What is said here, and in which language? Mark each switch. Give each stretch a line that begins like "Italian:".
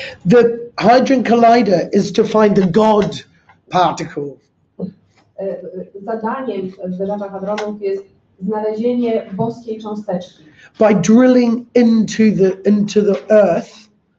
English: The Hadron Collider is to find the God particle.
Polish: Zadaniem zderzacza hadronów jest znalezienie boskiej cząsteczki.
English: By drilling into the Earth,